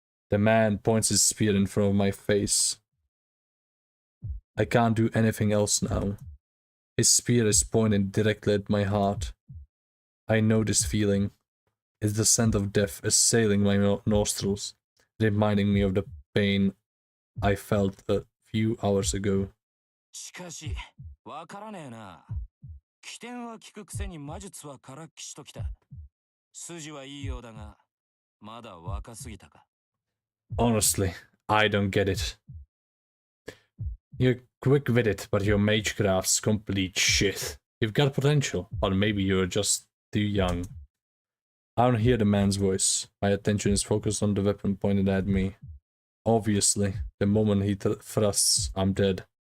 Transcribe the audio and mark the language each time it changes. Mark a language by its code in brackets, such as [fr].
[en] The man points his spear in front of my face. I can't do anything else now. His spear is pointed directly at my heart. I know this feeling. It's the scent of death assailing my nostrils, reminding me of the pain I felt a few hours ago. [ja] しかし、わからねえな。起点は聞くくせに魔術はからっきしときた。筋はいいようだが、まだ若すぎたか。 [en] Honestly, I don't get it. You're quick with it, but your magecraft's complete shit. You've got potential, but maybe you're just too young. I don't hear the man's voice. My attention is focused on the weapon pointed at me. Obviously, the moment he thrusts, I'm dead.